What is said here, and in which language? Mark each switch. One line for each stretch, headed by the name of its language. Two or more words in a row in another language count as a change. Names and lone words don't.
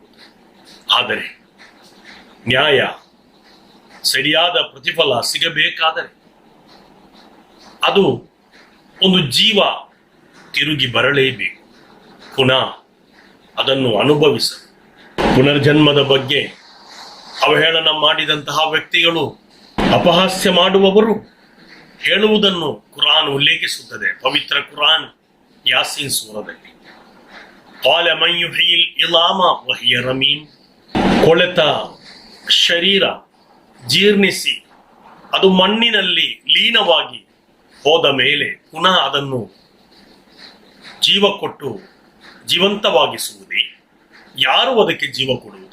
Kannada: ಆದರೆ ನ್ಯಾಯ, ಸರಿಯಾದ ಪ್ರತಿಫಲ ಸಿಗಬೇಕಾದರೆ ಅದು ಒಂದು ಜೀವ ತಿರುಗಿ ಬರಲೇಬೇಕು. ಪುನಃ ಅದನ್ನು ಅನುಭವಿಸಲು. ಪುನರ್ಜನ್ಮದ ಬಗ್ಗೆ ಅವಹೇಳನ ಮಾಡಿದಂತಹ ವ್ಯಕ್ತಿಗಳು, ಅಪಹಾಸ್ಯ ಮಾಡುವವರು ಹೇಳುವುದನ್ನು ಕುರಾನ್ ಉಲ್ಲೇಖಿಸುತ್ತದೆ. ಪವಿತ್ರ ಕುರಾನ್ ಯಾಸೀನ್ ಸೂರದಲ್ಲಿ
Arabic: قال من يحيي العظام وهي رميم,
Kannada: ಕೊಳೆತ ಶರೀರ ಜೀರ್ಣಿಸಿ ಅದು ಮಣ್ಣಿನಲ್ಲಿ ಲೀನವಾಗಿ ಹೋದ ಮೇಲೆ ಪುನಃ ಅದನ್ನು ಜೀವ ಕೊಟ್ಟು ಜೀವಂತವಾಗಿಸುವುದೇ? ಯಾರು ಅದಕ್ಕೆ ಜೀವ ಕೊಡುವುದು?